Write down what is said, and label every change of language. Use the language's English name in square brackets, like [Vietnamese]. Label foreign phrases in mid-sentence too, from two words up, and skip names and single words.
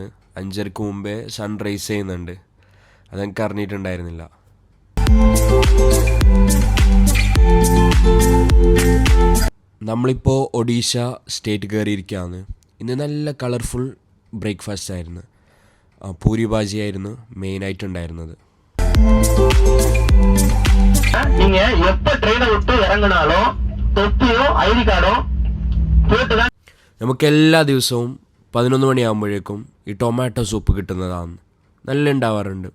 [Malayalam] 5:30 മുമ്പേ സൺറൈസ് ചെയ്യുന്നുണ്ട്. അതെനിക്ക് അറിഞ്ഞിട്ടുണ്ടായിരുന്നില്ല. നമ്മളിപ്പോൾ ഒഡീഷ സ്റ്റേറ്റ് കയറിയിരിക്കുകയാണ്. ഇന്ന് നല്ല [English] colorful breakfast [Malayalam] ആയിരുന്നു. പൂരി ഭാജി ആയിരുന്നു മെയിനായിട്ടുണ്ടായിരുന്നത്. [Tamil] நீங்க எப்ப ட்ரெயினை விட்டு இறங்கினாலும் தொப்பியோ [English] ID cardo [Tamil] போட்டுதான். [Malayalam] നമുക്ക് എല്ലാ ദിവസവും 11 മണിയാകുമ്പോഴേക്കും ഈ [English] tomato soup [Malayalam] കിട്ടുന്നതാണ്. നല്ല ഉണ്ടാവാറുണ്ട്.